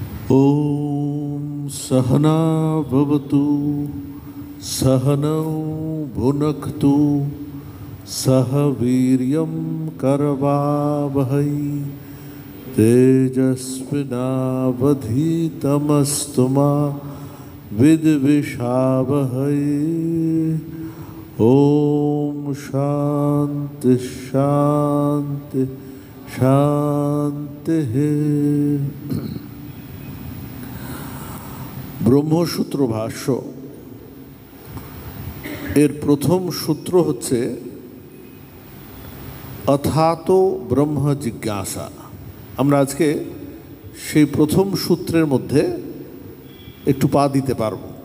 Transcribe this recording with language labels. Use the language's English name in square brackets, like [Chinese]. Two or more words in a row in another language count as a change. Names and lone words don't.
[Sanskrit] ॐ सहना भवतु सहनौ भुनक्तु सह वीर्यं करवावहै तेजस्विनावधीतमस्तु मा विद्विषावहै। ॐ शान्ति शान्ति शान्तिः। [Bangla] ব্রহ্মসূত্র ভাষ্য এর প্রথম সূত্র হচ্ছে [Sanskrit] অথাত ব্রহ্ম জিজ্ঞাসা। [Bangla] আমরা আজকে সেই প্রথম সূত্রের মধ্যে একটু পা দিতে পারব।